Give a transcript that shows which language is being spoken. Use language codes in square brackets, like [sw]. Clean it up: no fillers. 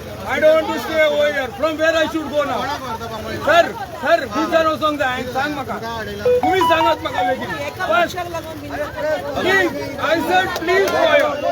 [en] I don't want to stay over here. From where I should go now? [gom] Sir, विचार वचोंक जाय. सांग म्हाका. तुम्ही सांगात म्हाका बेगीन. [en] Please, I said please for you.